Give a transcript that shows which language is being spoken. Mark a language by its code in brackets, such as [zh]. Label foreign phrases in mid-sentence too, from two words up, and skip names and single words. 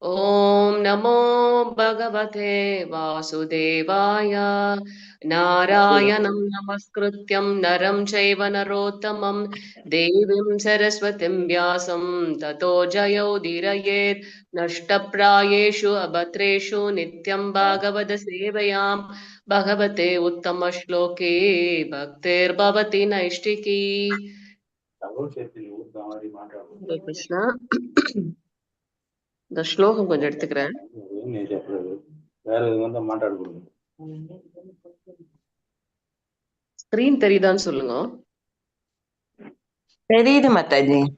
[sa] ॐ नमो भगवते वासुदेवाय नारायणं नमस्कृत्यं नरं चैव नरोत्तमं देवीं सरस्वतीं व्यासं ततो जयोदीरयेत् नष्टप्रायेषु अभद्रेषु नित्यं भागवतसेवयां भगवते उत्तमश्लोके भक्तिर्भवति नैष्टिकी। हरे कृष्णा। [ta] இந்த ஸ்லோகம் கொஞ்சம் எடுத்துக்கிறேன். ஸ்கிரீன் தெரியுதான்னு சொல்லுங்க. தெரியுது மாதாஜி.